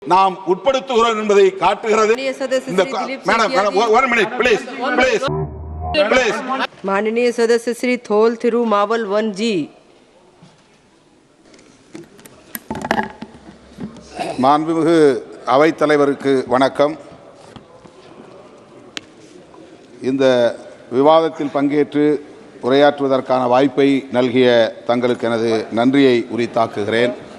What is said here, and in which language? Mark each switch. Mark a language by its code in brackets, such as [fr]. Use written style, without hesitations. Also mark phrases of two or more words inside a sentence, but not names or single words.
[ta] நாம் உட்படுத்துகிறோம் என்பதை காட்டுகிறது. [hi] माननीय सदस्य श्री थोल थिरुमावल वन जी. [ta] மாண்புமிகு அவைத்தலைவருக்கு வணக்கம். இந்த விவாதத்தில் பங்கேற்று உரையாற்றுவதற்கான வாய்ப்பை நல்கிய தங்களுக்கு எனது நன்றியை உரித்தாக்குகிறேன்.